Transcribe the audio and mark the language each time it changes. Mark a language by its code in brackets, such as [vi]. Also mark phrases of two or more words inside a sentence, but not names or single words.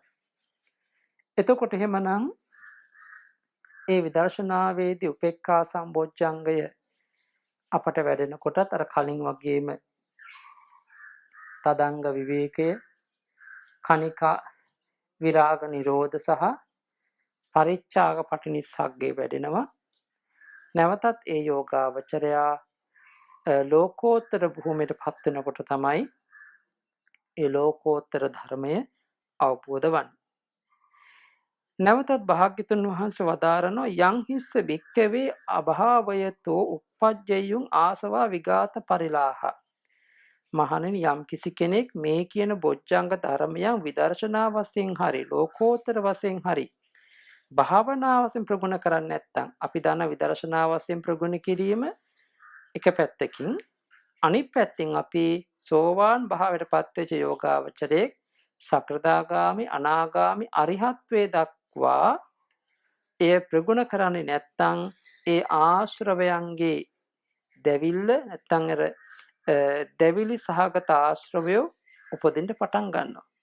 [si] එතකොට එහෙමනම් ඒ විදර්ශනාවේදී උපේක්ඛා සම්බොජ්ජංගය අපට වැඩෙනකොටත් අර කලින් වගේම තදංග විවේකය, කනිකා විරාග නිරෝධ සහ පරිච්ඡාග පටිනිස්සග්ගේ වැඩෙනවා. නැවතත් ඒ යෝගාවචරයා ලෝකෝත්තර භූමියට පත් වෙනකොට තමයි ඒ ලෝකෝත්තර ධර්මය අවබෝධ වන්නේ. නැවතත් භාග්‍යතුන් වහන්සේ වදාරනවා [pi] යං හිස්ස භික්ඛවේ අභාවයතෝ uppajjeyun ආසවා විගාත පරිලාහ. [si] මහණෙනි යම් කිසි කෙනෙක් මේ කියන බොජ්ජංග ධර්මයන් විදර්ශනා වශයෙන් හරි ලෝකෝත්තර වශයෙන් හරි භාවනා වශයෙන් ප්‍රගුණ කරන්නේ නැත්නම් අපි දන්න විදර්ශනා වශයෙන් ප්‍රගුණ කිරීම එක පැත්තකින්, අනිත් පැත්තෙන් අපි සෝවාන් භාවයට පත්වෙච්ච යෝගාවචරයේ සකෘදාගාමි අනාගාමි අරිහත්වේ දක්වා එය ප්‍රගුණ කරන්නේ නැත්නම් ඒ ආශ්‍රවයන්ගේ දැවිල්ල නැත්නම් අර දැවිලි සහගත ආශ්‍රවය උපදින්න පටන් ගන්නවා.